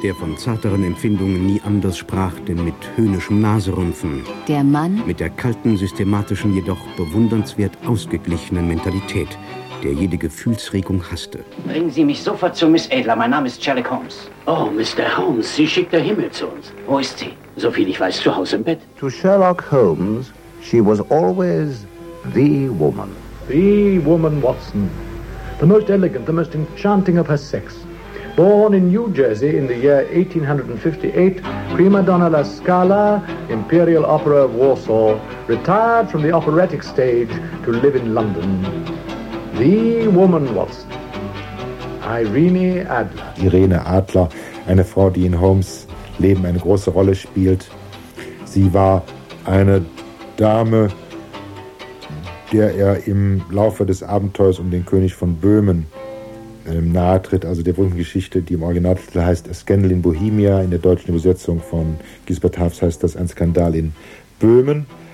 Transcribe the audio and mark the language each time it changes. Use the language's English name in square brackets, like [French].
[German] der von zarteren Empfindungen nie anders sprach, denn mit höhnischem Naserümpfen. Der Mann mit der kalten, systematischen, jedoch bewundernswert ausgeglichenen Mentalität, der jede Gefühlsregung hasste. Bringen Sie mich sofort zu Miss Adler. Mein Name ist Sherlock Holmes. Oh, Mr. Holmes, Sie schickt der Himmel zu uns. Wo ist sie? Soviel ich weiß, zu Hause im Bett. [English] To Sherlock Holmes, she was always the woman. The woman Watson, the most elegant, the most enchanting of her sex. Born in New Jersey in the year 1858, prima donna La Scala, Imperial Opera of Warsaw, retired from the operatic stage to live in London. The woman Watson, Irene Adler. [German] Irene Adler, eine Frau, die in Holmes Leben eine große Rolle spielt. Sie war eine Dame, der er im Laufe des Abenteuers um den König von Böhmen nahe tritt, also der berühmten Geschichte, die im Originaltitel heißt A Scandal in Bohemia, in der deutschen Übersetzung von Gisbert Hafs heißt das Ein Skandal in Böhmen.